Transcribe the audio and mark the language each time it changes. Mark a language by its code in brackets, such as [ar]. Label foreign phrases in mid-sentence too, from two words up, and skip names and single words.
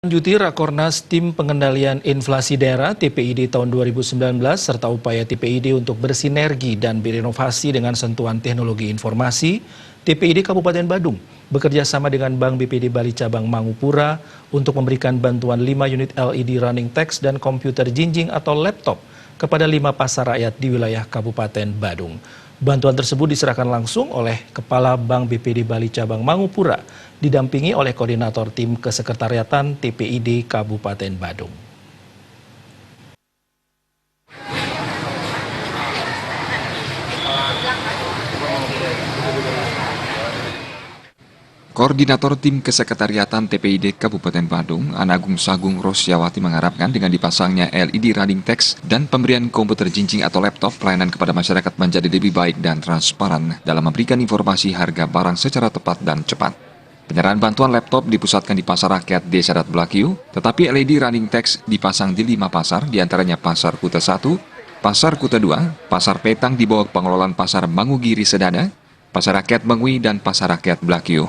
[id] Lanjuti Rakornas Tim Pengendalian Inflasi Daerah TPID tahun 2019 serta upaya TPID untuk bersinergi dan berinovasi dengan sentuhan teknologi informasi, TPID Kabupaten Badung bekerja sama dengan Bank BPD Bali Cabang Mangupura untuk memberikan bantuan 5 unit [en] LED running text [id] dan komputer jinjing atau laptop kepada 5 pasar rakyat di wilayah Kabupaten Badung. Bantuan tersebut diserahkan langsung oleh Kepala Bank BPD Bali Cabang Mangupura, didampingi oleh Koordinator Tim Kesekretariatan TPID Kabupaten Badung. Koordinator Tim Kesekretariatan TPID Kabupaten Badung, Anagung Sagung Rosyawati mengharapkan dengan dipasangnya [en] LED running text [id] dan pemberian komputer jinjing atau laptop, pelayanan kepada masyarakat menjadi lebih baik dan transparan dalam memberikan informasi harga barang secara tepat dan cepat. Penyerahan bantuan laptop dipusatkan di Pasar Rakyat Desa Dat Blakiu, tetapi [en] LED running text [id] dipasang di 5 pasar, diantaranya Pasar Kuta 1, Pasar Kuta 2, Pasar Petang di bawah pengelolaan Pasar Mangugiri Sedana, Pasar Rakyat Mengwi, dan Pasar Rakyat Blakiu.